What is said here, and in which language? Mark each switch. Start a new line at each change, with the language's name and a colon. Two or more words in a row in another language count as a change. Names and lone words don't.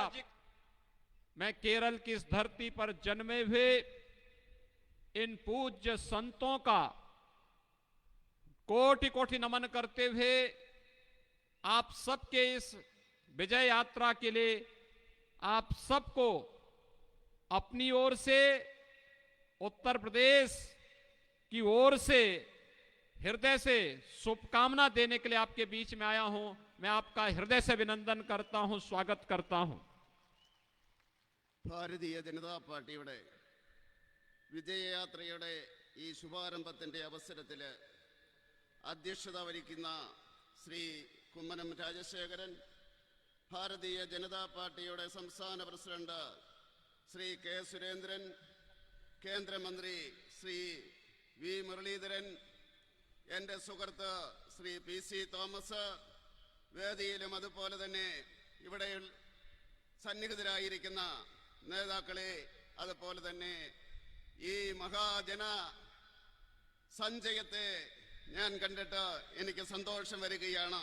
Hindi: मैं केरल की इस धरती पर जन्मे हुए इन पूज्य संतों का कोटि कोटि नमन करते हुए आप सबके इस विजय यात्रा के लिए आप सबको अपनी ओर से, उत्तर प्रदेश की ओर से हृदय से शुभकामना देने के लिए आपके बीच में आया हूं। मैं आपका हृदय से अभिनंदन करता हूं, स्वागत करता हूं।
Malayalam: ഭാരതീയ ജനതാ പാർട്ടിയുടെ വിജയയാത്രയുടെ ഈ ശുഭാരംഭത്തിൻ്റെ അവസരത്തിൽ അധ്യക്ഷത വഹിക്കുന്ന ശ്രീ കുമ്മനം രാജശേഖരൻ, ഭാരതീയ ജനതാ പാർട്ടിയുടെ സംസ്ഥാന പ്രസിഡന്റ് ശ്രീ കെ സുരേന്ദ്രൻ, കേന്ദ്രമന്ത്രി ശ്രീ വി മുരളീധരൻ, എൻ്റെ സുഹൃത്ത് ശ്രീ പി സി തോമസ്, വേദിയിലും അതുപോലെ തന്നെ ഇവിടെ സന്നിഹിതരായിരിക്കുന്ന നേതാക്കളെ, അതുപോലെ തന്നെ ഈ മഹാജന സഞ്ചയത്തെ ഞാൻ കണ്ടിട്ട് എനിക്ക് സന്തോഷം വരികയാണ്.